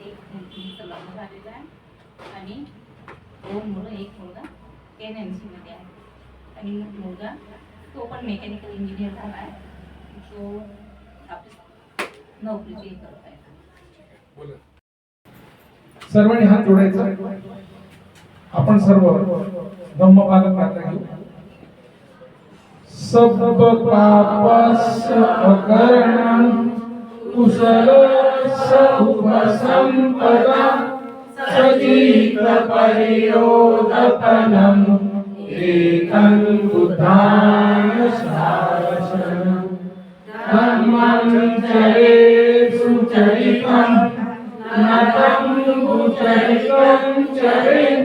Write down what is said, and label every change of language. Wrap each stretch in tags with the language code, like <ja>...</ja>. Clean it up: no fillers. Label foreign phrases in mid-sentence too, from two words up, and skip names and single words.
<mr>एक मुलीचं लग्न झालेलं आहे आणि 2 मुलं, एक मुलगा NMC मध्ये आहे आणि मुलगा तो पण मेकॅनिकल इंजिनियर झाला आहे. तो आपली नोकरीची करत आहे. सर्वांनी हात जोडायचा. आपण सर्व धम्मपालन प्रार्थना घेऊ.</mr> <pi>सब पापस अकरणं कुशल उपसंपदा सजीत परियोदपनं एकं बुद्धाय शासनं धम्मं चरे सुचरितं नतं कुचरितं चरे</pi>